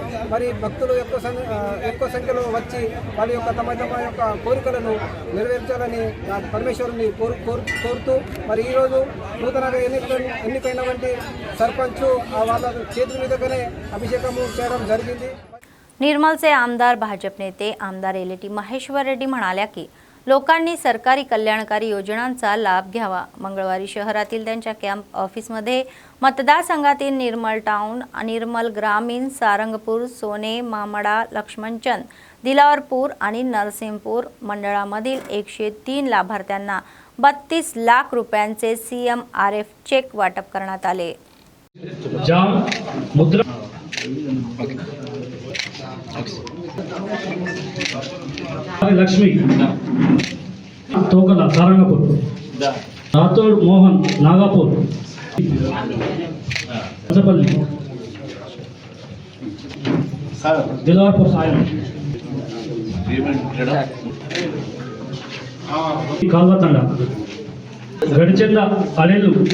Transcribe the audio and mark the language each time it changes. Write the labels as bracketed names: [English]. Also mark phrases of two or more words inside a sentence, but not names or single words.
[Telugu] మరి భక్తులు ఎక్కువ సంఖ్యలో వచ్చి వాళ్ళ యొక్క తమ యొక్క కోరికలను నెరవేర్చాలని పరమేశ్వరుని కోరుతూ మరి ఈరోజు నూతనంగా ఎన్నికైనటువంటి సర్పంచ్ వాళ్ళ చేతుల మీదగానే अभिषेकము చేయడం జరిగింది. [Marathi] निर्मलचे आमदार भाजप नेते आमदार एलेटी महेश्वर रेड्डी म्हणाल्या की लोकांनी सरकारी कल्याणकारी योजनांचा लाभ घ्यावा. मंगळवारी शहरातील त्यांच्या कॅम्प ऑफिसमध्ये मतदारसंघातील निर्मल टाउन, निर्मल ग्रामीण, सारंगपूर, सोने, मामडा, लक्ष्मणचंद, दिलावरपूर आणि नरसिंहपूर मंडळामधील 103 लाभार्थ्यांना 32 लाख रुपयांचे CMRF चेक वाटप करण्यात आले. लक्ष्मी तोकला सारंगपूर, रातोड मोहन नागापूर, असपल्ली दिलावरपूर सायन कालवातंडा गडचंदा अलेलू